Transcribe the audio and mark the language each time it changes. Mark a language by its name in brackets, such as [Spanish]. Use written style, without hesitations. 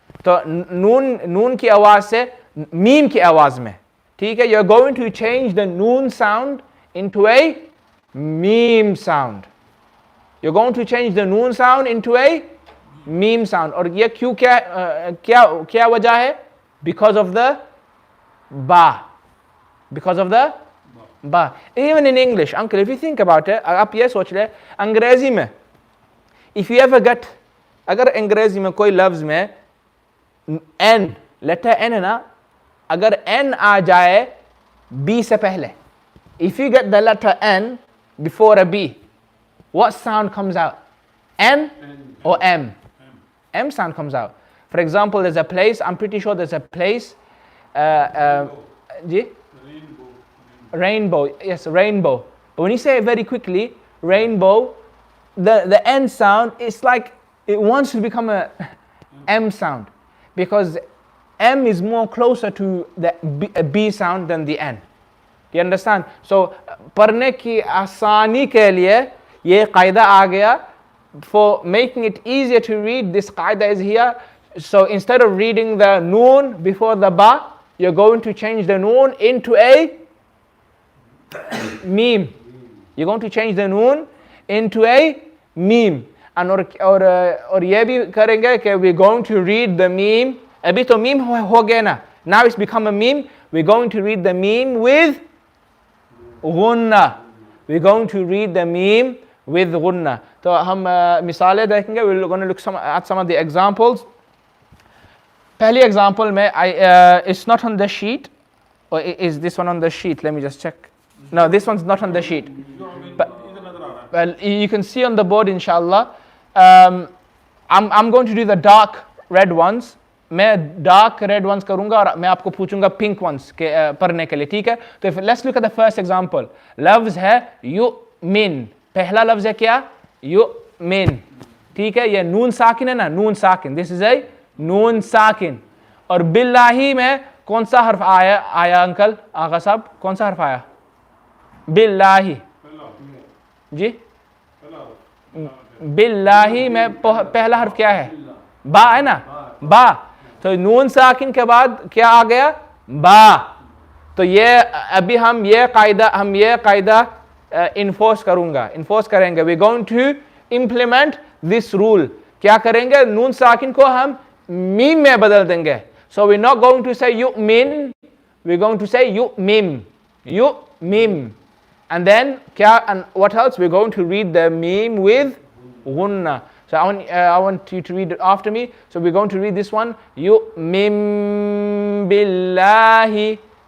[Hindi] तो नून की आवाज से मीम की आवाज में, ठीक है? [English] You are going to change the noon sound into a meem sound. You're going to change the noon sound into a meme sound. [Hindi] और ये क्यों, क्या वजह है? [English] Because of the ba. Because of the ba. Even in English, uncle, if you think about it, [Hindi] आप ये सोच ले, अंग्रेजी में, [English] if you ever get, [Hindi] अगर अंग्रेजी में कोई लफ्ज में n, लेटर n है ना, अगर n आ जाए b से पहले, [English] if you get the letter n before a b, what sound comes out? N or M? M sound comes out. For example, there's a place, I'm pretty sure there's a place, rainbow, yes, rainbow. But when you say it very quickly, rainbow, the N sound, it's like it wants to become a M sound, because M is more closer to the B sound than the N. Do you understand? [Hindi] So, पढ़ने की आसानी के लिए ये कायदा आ गया. [English] For making it easier to read, this qaida is here. So instead of reading the noon before the ba, you're going to change the noon into a meme. You're going to change the noon into a meme. And [Hindi] और ये भी करेंगे कि [English] we're going to read the meme. [Hindi] अभी तो meme हो गया ना. [English] Now it's become a meme. We're going to read the meme with gunna. We're going to read the meme with gunna. [Hindi] तो हम मिसालें देखेंगे. [English] We're going to look at some of the examples. [Hindi] पहली [English] example में it's not on the sheet. Or is this one on the sheet? Let me just check. No, this one's not on the sheet. But, well, you can see on the board, inshallah. I'm going to do the dark red ones. [Hindi] मैं [English] dark red ones [Hindi] करूँगा और मैं आपको पूछूँगा [English] pink ones [Hindi] के पढ़ने के लिए, ठीक है? तो [English] let's look at the first example. [Hindi] लफ्ज़ है युमिन. पहला लफ्ज़ है क्या? युमिन. ठीक है? ये नून साकिन है ना? नून साकिन. [English] This is a नून साकिन. [Hindi] और बिल्लाही में कौन सा हर्फ आया अंकल आगा साहब? कौन सा हर्फ आया? बिल्लाही. जी? बिल्लाही में पहला हर्फ क्या है? बा है ना? बा. तो नून साकिन के बाद क्या आ गया? बा. तो ये अभी हम ये कायदा इन्फोर्स करेंगे. [English] We going to implement this rule. [Hindi] क्या करेंगे? नून साकिन को हम मीम में बदल देंगे. [English] So we're not going to say yu'min, we're going to say yu'mim. Yu'mim. And then, and what else? We're going to read the meme with gunna. So I want you to read it after me. So we're going to read this one. Yu'mim billahi.